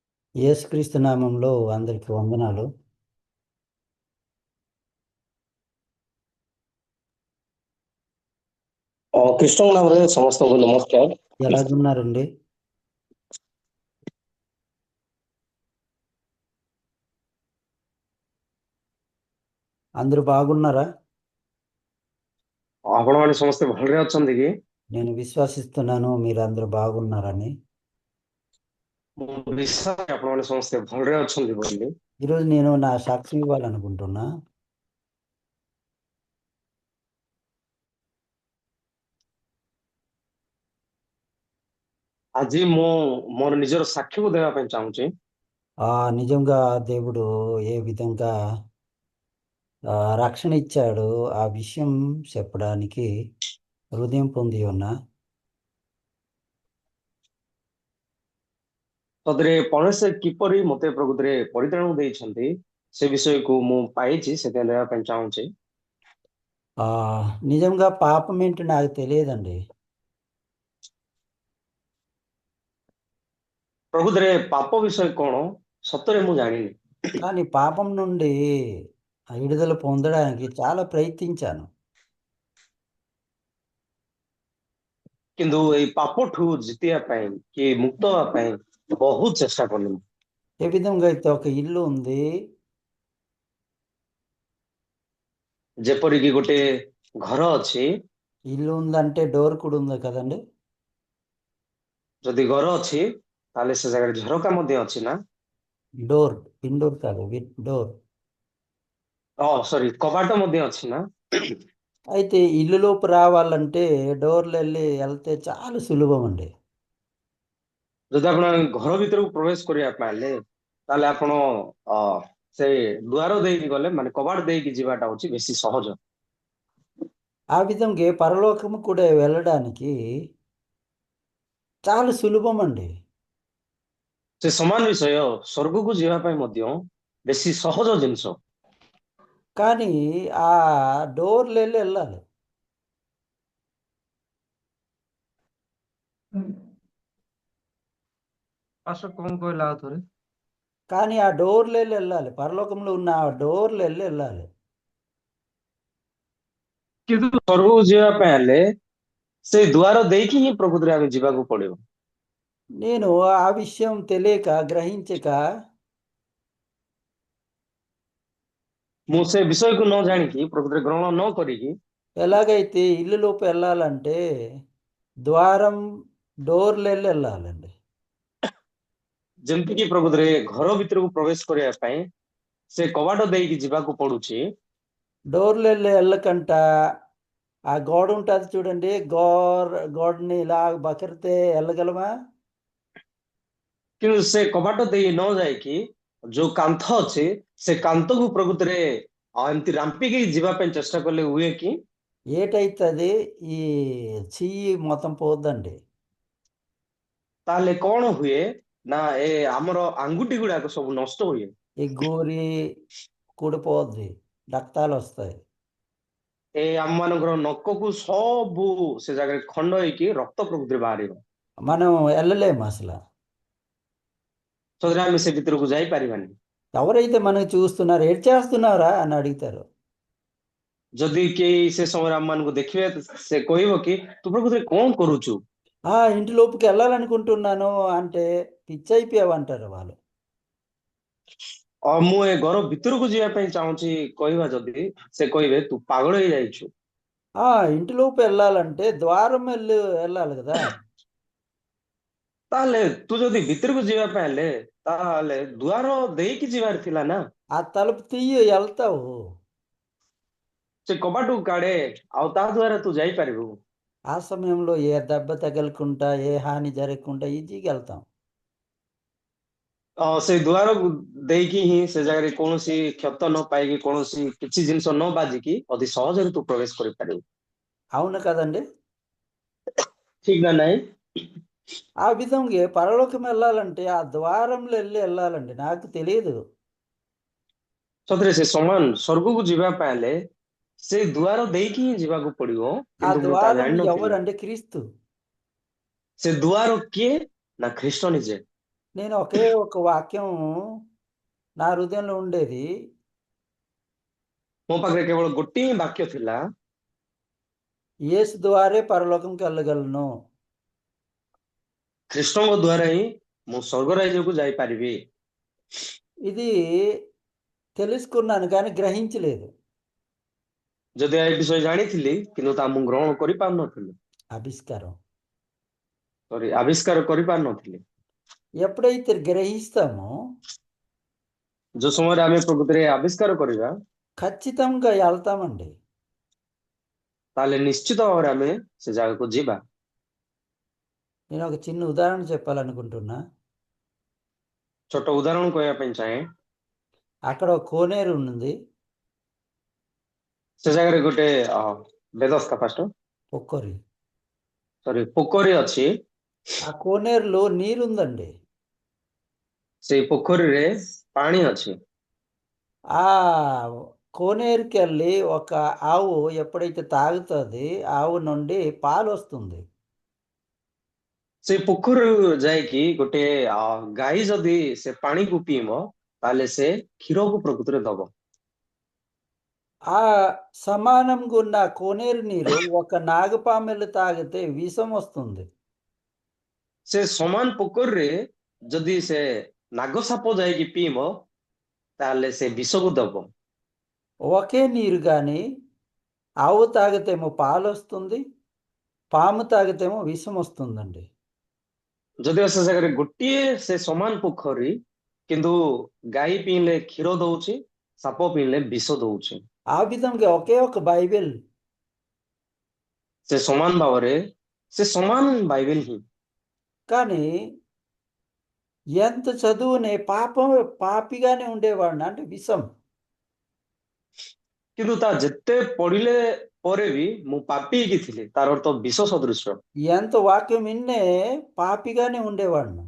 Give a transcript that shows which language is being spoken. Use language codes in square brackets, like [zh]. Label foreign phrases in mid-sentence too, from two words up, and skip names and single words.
[te] యేసుక్రీస్తు నామంలో అందరికి వందనాలు. [or] କୃଷ୍ଣ ନାମରେ ସମସ୍ତଙ୍କୁ ନମସ୍କାର। [te] ఎలాగున్నారండి? అందరూ బాగున్నారా? [or] ଆପଣମାନେ ସମସ୍ତେ ଭଲରେ ଅଛନ୍ତି କି? [te] నేను విశ్వసిస్తున్నాను మీరందరూ బాగున్నారని. [or] ମୁଁ ବିଶ୍ୱାସ କରେ ଆପଣମାନେ ସମସ୍ତେ ଭଲରେ ଅଛନ୍ତି ବୋଲି। [te] ఈరోజు నేను నా సాక్ష్యం ఇవ్వాలనుకుంటున్నా. [or] ଆଜି ମୁଁ ମୋର ନିଜର ସାକ୍ଷ୍ୟକୁ ଦେବା ପାଇଁ ଚାହୁଁଛି। [te] నిజంగా దేవుడు ఏ విధంగా రక్షణ ఇచ్చాడు ఆ విషయం చెప్పడానికి హృదయం పొంది ఉన్నా. [or] ସତରେ ପରମେଶ୍ୱର କିପରି ମୋତେ ପ୍ରକୃତିରେ ପରିତ୍ରାଣ ଦେଇଛନ୍ତି ସେ ବିଷୟକୁ ମୁଁ ପାଇଛି, ସେଥିପାଇଁ ଦେବା ପାଇଁ ଚାହୁଁଛି। [te] ఆ, నిజంగా పాపం ఏంటి నాకు తెలియదండి. [or] ପ୍ରକୃତିରେ ପାପ ବିଷୟ କଣ ସତରେ ମୁଁ ଜାଣିନି, [te] కానీ పాపం నుండి విడుదల పొందడానికి చాలా ప్రయత్నించాను. [or] କିନ୍ତୁ ଏଇ ପାପଠୁ ଜିତିବା ପାଇଁ କି ମୁକ୍ତ ହେବା ପାଇଁ ବହୁତ ଚେଷ୍ଟା କଲି। [te] ఏ విధంగా అయితే ఒక ఇల్లు ఉంది, [or] ଯେପରିକି ଗୋଟେ ଘର ଅଛି, [te] ఇల్లు ఉందంటే డోర్ కూడా ఉంది కదండి. [or] ଯଦି ଘର ଅଛି ତାହେଲେ ସେ ଜାଗାରେ ଝରକା ମଧ୍ୟ ଅଛି ନା? [te] డోర్, ఇండోర్ కాదు, డోర్. [or] ସରି, କବାଟ ମଧ୍ୟ ଅଛି ନା? [te] అయితే ఇల్లులోకి రావాలంటే డోర్లు వెళ్తే చాలా సులభం అండి. [or] ଯଦି ଆପଣ ଘର ଭିତରକୁ ପ୍ରବେଶ କରିବା ପାଇଁ ହେଲେ ତାହେଲେ ଆପଣ ଅ, ସେ ଦୁଆର ଦେଇକି ଗଲେ, ମାନେ କବାଟ ଦେଇକି ଯିବାଟା ହଉଛି ବେଶୀ ସହଜ। [te] ఆ విధంగా పరలోకము కూడా వెళ్ళడానికి చాలా సులభం అండి. [or] ସେ ସମାନ ବିଷୟ ସ୍ୱର୍ଗକୁ ଯିବା ପାଇଁ ମଧ୍ୟ ବେଶୀ ସହଜ ଜିନିଷ। [te] కానీ ఆ డోర్లు వెళ్ళాలి. [or] ପାଶ କଣ କହିଲା ଆଉ ଥରେ? [te] కానీ ఆ డోర్లు వెళ్ళాలి, పరలోకంలో ఉన్న ఆ డోర్లు వెళ్ళాలి. [or] କିନ୍ତୁ ସ୍ୱର୍ଗକୁ ଯିବା ପାଇଁ ହେଲେ ସେ ଦୁଆର ଦେଇକି ହିଁ ପ୍ରକୃତିରେ ଆମେ ଯିବାକୁ ପଡିବ। [te] నేను ఆ విషయం తెలియక గ్రహించక [or] ମୁଁ ସେ విషయକୁ ନ ଜାଣିକି ପ୍ରକୃତିରେ ଗ୍ରହଣ ନ କରିକି [te] ఎలాగైతే ఇల్లులోకి వెళ్ళాలంటే ద్వారం డోర్లు వెళ్ళాలండి. [or] ଯେମିତିକି ପ୍ରକୃତିରେ ଘର ଭିତରକୁ ପ୍ରବେଶ କରିବା ପାଇଁ ସେ କବାଟ ଦେଇକି ଯିବାକୁ ପଡୁଛି, [te] డోర్లు వెళ్ళకంట ఆ గోడ ఉంటుంది చూడండి, గోడని ఇలా బకరితే వెళ్ళగలమా? [or] କିନ୍ତୁ ସେ କବାଟ ଦେଇ ନ ଯାଇକି ଯୋଉ କାନ୍ଥ ଅଛି ସେ କାନ୍ଥକୁ ପ୍ରକୃତିରେ ଏମିତି ରାମ୍ପିକି ଯିବା ପାଇଁ ଚେଷ୍ଟା କଲେ ହୁଏ କି? [te] ఏటైతుంది, ఈ చెయ్యి మొత్తం పోద్దండి. [or] ତାହେଲେ କଣ ହୁଏ ନା ଏ ଆମର ଆଙ୍ଗୁଠି ଗୁଡାକ ସବୁ ନଷ୍ଟ ହୁଏ। [te] ఈ గోరి కూడిపోద్ది, రక్తాలు వస్తాయి. [or] ଏ ଆମ ମାନଙ୍କର ନଖକୁ ସବୁ ସେ ଜାଗାରେ ଖଣ୍ଡ ହେଇକି ରକ୍ତ ପ୍ରକୃତିରେ ବାହାରିବ, [te] మనం వెళ్ళలేము అసలు. [or] ସେଥିରେ ଆମେ ସେ ଭିତରକୁ ଯାଇପାରିବାନି। [te] ఎవరైతే మనకు చూస్తున్నారో ఏడు చేస్తున్నారా అని అడుగుతారు. [or] ଯଦି କେହି ସେ ସମୟରେ ଆମ ମାନଙ୍କୁ ଦେଖିବେ ସେ କହିବ କି ତୁ ପ୍ରକୃତିରେ କଣ କରୁଛୁ? [te] ఇంటి లోపుకి వెళ్ళాలనుకుంటున్నాను అంటే పిచ్చి అయిపోయావంటారు వాళ్ళు. [or] ମୁଁ ଏ ଘର ଭିତରକୁ ଯିବା ପାଇଁ ଚାହୁଁଛି କହିବା ଯଦି ସେ କହିବେ ତୁ ପାଗଳ ହେଇଯାଇଛୁ। [te] ఇంటిలోపు వెళ్ళాలంటే ద్వారం వెళ్ళాలి కదా. [or] ତାହେଲେ ତୁ ଯଦି ଭିତରକୁ ଯିବା ପାଇଁ ହେଲେ ତାହେଲେ ଦୁଆର ଦେଇକି ଯିବାର ଥିଲା ନା? [te] ఆ తలుపు తీయి వెళ్తావు. [or] ସେ କବାଟକୁ କାଢେ ଆଉ ତା ଦ୍ଵାରା ତୁ ଯାଇପାରିବୁ। [te] ఆ సమయంలో ఏ దెబ్బ తగలకుండా ఏ హాని జరగకుండా ఈజీగా వెళ్తాం. [or] ସେ ଦୁଆରକୁ ଦେଇକି ହିଁ ସେ ଜାଗାରେ କୌଣସି କ୍ଷତ ନ ପାଇକି କୌଣସି କିଛି ଜିନିଷ ନ ବାଜିକି ଅତି ସହଜରେ ତୁ ପ୍ରବେଶ କରିପାରିବୁ। [te] అవును కదండి. [or] ଠିକ ନା ନାଇଁ? [te] ఆ విధంగా పరలోకం వెళ్ళాలంటే ఆ ద్వారంలో వెళ్ళాలండి. నాకు తెలియదు. [or] ସତରେ ସେ ସମାନ ସ୍ୱର୍ଗକୁ ଯିବା ପାଇଁ ହେଲେ ସେ ଦୁଆର ଦେଇକି ହିଁ ଯିବାକୁ ପଡିବ, [te] ఆ [or] କିନ୍ତୁ ମୁଁ ତାହା [te] ద్వారం [or] ଜାଣିନଥିଲି। [te] ఎవరంటే క్రీస్తు. [or] ସେ ଦୁଆର କିଏ? ନା ଖ୍ରୀଷ୍ଟ ନିଜେ। [te] నేను ఒకే ఒక వాక్యం నా హృదయంలో ఉండేది. [or] ମୋ ପାଖରେ କେବଳ ଗୋଟିଏ ହିଁ ବାକ୍ୟ ଥିଲା, [te] యేసు ద్వారే పరలోకంకి వెళ్ళగలను. [or] ଖ୍ରୀଷ୍ଟଙ୍କ ଦ୍ୱାରା ହିଁ ମୁଁ ସ୍ୱର୍ଗ ରାଜ୍ୟକୁ ଯାଇପାରିବି। [te] ఇది తెలుసుకున్నాను కానీ గ్రహించలేదు. [or] ଯଦି ଏ ବିଷୟ ଜାଣିଥିଲି କିନ୍ତୁ ତା ମୁଁ ଗ୍ରହଣ କରିପାରୁନଥିଲି, [te] ఆవిష్కారం. [or] ଆବିଷ୍କାର କରିପାରୁନଥିଲି। [te] ఎప్పుడైతే గ్రహిస్తామో [or] ଯୋଉ ସମୟରେ ଆମେ ପ୍ରକୃତିରେ ଆବିଷ୍କାର କରିବା, [te] ఖచ్చితంగా వెళ్తామండి. [or] ତାହେଲେ ନିଶ୍ଚିତ ଭାବରେ ଆମେ ସେ ଜାଗାକୁ ଯିବା। [te] నేను ఒక చిన్న ఉదాహరణ చెప్పాలనుకుంటున్నా. [or] ଛୋଟ ଉଦାହରଣ କହିବା ପାଇଁ ଚାହେଁ। [te] అక్కడ ఒక కోనేరు ఉంది, [or] ସେ ଜାଗାରେ ଗୋଟେ ବେଦସ୍ଥା ଫାଷ୍ଟ [te] పొక్కరి. [or] ପୋଖରୀ ଅଛି। [te] ఆ కోనేరులో నీరుందండి. [or] ସେଇ ପୋଖରୀରେ ପାଣି ଅଛି। [te] ఆ కోనేరుకి వెళ్ళి ఒక ఆవు ఎప్పుడైతే తాగుతుంది, ఆవు నుండి పాలు వస్తుంది. [or] ସେଇ ପୋଖରୀରୁ ଯାଇକି ଗୋଟେ ଗାଈ ଯଦି ସେ ପାଣିକୁ ପିଇବ, ତାହେଲେ ସେ କ୍ଷୀରକୁ ପ୍ରକୃତିରେ ଦବ। [te] ఆ సమానంగా ఉన్న కోనేరు నీరు ఒక నాగపాము వెళ్ళి తాగితే విషం వస్తుంది. [or] ସେ ସମାନ ପୋଖରୀରେ ଯଦି ସେ ନାଗ ସାପ ଯାଇକି ପିଇବ, ତାହେଲେ ସେ ବିଷକୁ ଦବ। [te] ఒకే నీరు కానీ ఆవు తాగితేమో పాలు వస్తుంది, పాము తాగితేమో విషం వస్తుందండి. [or] ଯଦିଓ ସେ ଜାଗାରେ ଗୋଟିଏ ସେ ସମାନ ପୋଖରୀ, କିନ୍ତୁ ଗାଈ ପିଇଲେ କ୍ଷୀର ଦଉଛି, ସାପ ପିଇଲେ ବିଷ ଦଉଛି। [te] ఆ విధంగా ఒకే ఒక బైబిల్ [or] ସେ ସମାନ ଭାବରେ ସେ ସମାନ ବାଇବେଲ ହିଁ, [te] కానీ ఎంత చదువునే పాపిగానే ఉండేవాడిని, అంటే విషం. [or] କିନ୍ତୁ ତା ଯେତେ ପଢିଲେ ପରେ ବି ମୁଁ ପାପି ହେଇକି ଥିଲି, ତାର ଅର୍ଥ ବିଷ ସଦୃଶ। [te] ఎంత వాక్యం విన్నే పాపిగానే ఉండేవాడిని.